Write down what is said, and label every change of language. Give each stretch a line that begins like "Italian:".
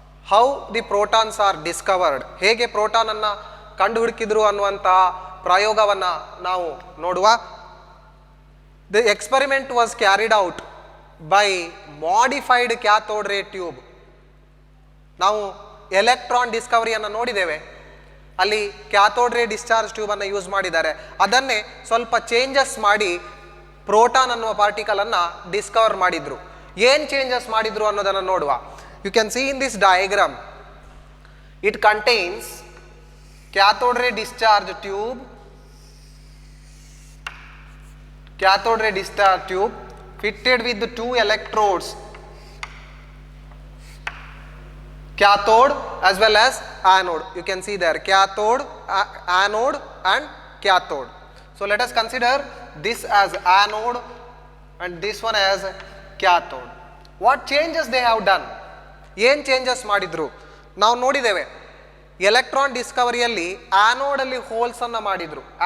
English: How the protons are discovered.
Kannada: ಹೇಗೆ proton ಅನ್ನ ಕಂಡುಹಿಡಿಕಿದ್ರು ಅನ್ನುವಂತಹ ಪ್ರಯೋಗವನ್ನ ನಾವು ನೋಡುವ.
English: The experiment was carried out by modified cathode ray tube.
Kannada: ನಾವು ಎಲೆಕ್ಟ್ರಾನ್ ಡಿಸ್ಕವರಿಯನ್ನು ನೋಡಿದ್ದೇವೆ. ಅಲ್ಲಿ ಕ್ಯಾಥೋಡ್ ರೇ ಡಿಸ್ಚಾರ್ಜ್ ಟ್ಯೂಬ್ ಅನ್ನು ಯೂಸ್ ಮಾಡಿದ್ದಾರೆ. ಅದನ್ನೇ ಸ್ವಲ್ಪ ಚೇಂಜಸ್ ಮಾಡಿ ಪ್ರೋಟಾನ್ ಅನ್ನುವ ಪಾರ್ಟಿಕಲ್ ಅನ್ನ ಡಿಸ್ಕವರ್ ಮಾಡಿದ್ರು. ಏನು ಚೇಂಜಸ್ ಮಾಡಿದ್ರು ಅನ್ನೋದನ್ನು ನೋಡುವ.
English: You can see in this diagram it contains cathode ray discharge tube, cathode ray discharge tube fitted with the two electrodes, cathode as well as anode. You can see there cathode, anode and cathode. So let us consider this as anode and this one as cathode. What changes they have done?
Kannada: ಏನು changes ಮಾಡಿದ್ರು ನಾವು ನೋಡಿದ್ದೇವೆ. Electron ಡಿಸ್ಕವರಿಯಲ್ಲಿ ಆ್ಯನೋಡಲ್ಲಿ ಹೋಲ್ಸನ್ನು ಮಾಡಿದರು.